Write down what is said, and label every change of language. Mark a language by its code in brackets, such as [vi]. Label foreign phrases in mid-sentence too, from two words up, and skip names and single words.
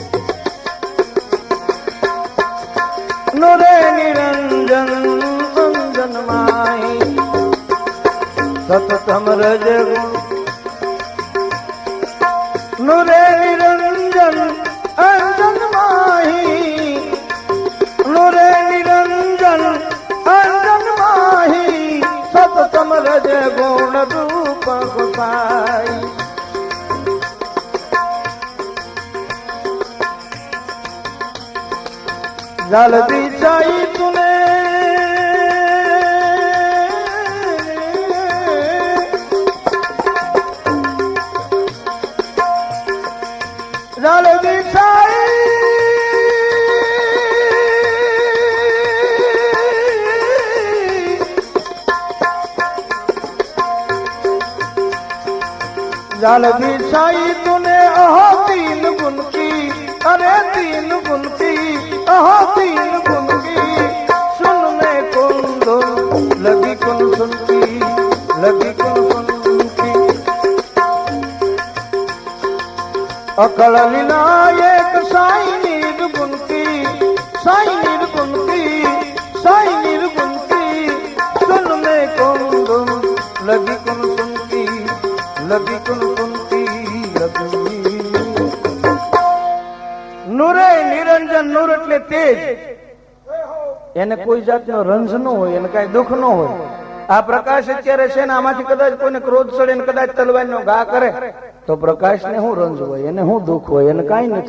[gu] નૂરે નિરંજન અંજન માહી સતતમ રજ ગુણ નૂરે નિરંજન અંજન માહી નૂરે નિરંજન અંજન માહી સતતમ રજ ગુણ રૂપ ગોસાઈ। [hi] जल बिछाई तूने जल बिछाई जल बिछाई तूने अहो तीन गुण की अरे तीन गुण की अहो तीन गुण की सुन में कुन धुन लगी कुन सुनकी लगी कुन सुनकी। अकल विनायक साई निर्गुण की साई निर्गुण की साई निर्गुण की सुन में कुन धुन लगी कुन सुनकी लगी कुन सुनकी लगी। [gu] નૂરે નિરંજન નૂર એટલે તેજ એને કોઈ જાતનો રંજ ન હોય એને કઈ દુઃખ ન હોય। આ પ્રકાશ અત્યારે છે ને આમાંથી કદાચ કોઈને ક્રોધ ચડે ને કદાચ તલવારનો ઘા કરે તો પ્રકાશ ને શું રંજ હોય એને શું દુઃખ હોય એને કઈ નથી।